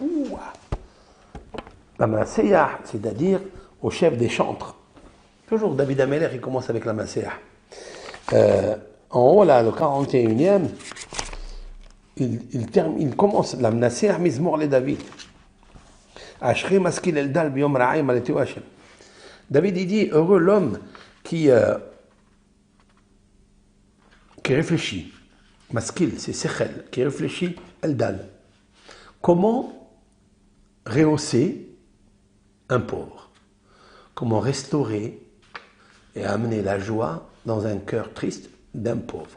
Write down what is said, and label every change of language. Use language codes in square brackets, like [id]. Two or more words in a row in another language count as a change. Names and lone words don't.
[fr] L'amnaseah, c'est-à-dire au chef des chantres. Toujours David Ameller, il commence avec l'amnaseah. En haut, là, le 41e, il commence [he] למנצח מזמור לדוד. אשרי משכיל אל דל ביום רעים עליתו השם. [fr] David, il dit, heureux l'homme qui réfléchit. Maskil, c'est sechel, qui réfléchit eldal. Comment rehausser un pauvre? Comment restaurer et amener la joie dans un cœur triste d'un pauvre?